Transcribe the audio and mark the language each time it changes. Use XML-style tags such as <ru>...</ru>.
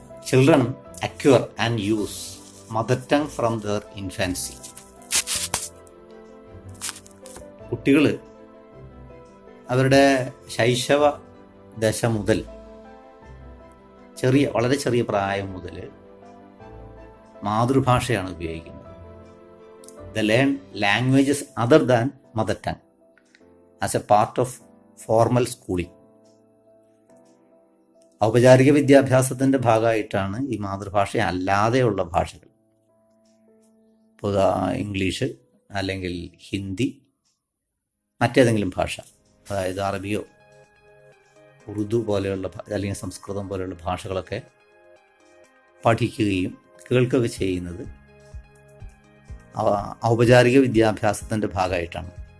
<en>Children acquire and use mother tongue from their infancy.</en> <ml>കുട്ടികൾ അവരുടെ ശൈശവ ദശ മുതൽ വളരെ ചെറിയ പ്രായം മുതൽ മാതൃഭാഷയാണ് ഉപയോഗിക്കുന്നത്.</ml> <en>They learn languages other than mother tongue as a part of formal schooling.</en> <ml>ഔപചാരിക വിദ്യാഭ്യാസത്തിൻ്റെ ഭാഗമായിട്ടാണ് ഈ മാതൃഭാഷ അല്ലാതെയുള്ള ഭാഷകൾ, ഇംഗ്ലീഷ് അല്ലെങ്കിൽ ഹിന്ദി, മറ്റേതെങ്കിലും ഭാഷ, അതായത് അറബിയോ ഉറുദു പോലെയുള്ള അല്ലെങ്കിൽ സംസ്കൃതം പോലെയുള്ള ഭാഷകളൊക്കെ പഠിക്കുകയും കേൾക്കുകയൊക്കെ ചെയ്യുന്നത് ഔപചാരിക വിദ്യാഭ്യാസത്തിൻ്റെ ഭാഗമായിട്ടാണ്.</ml>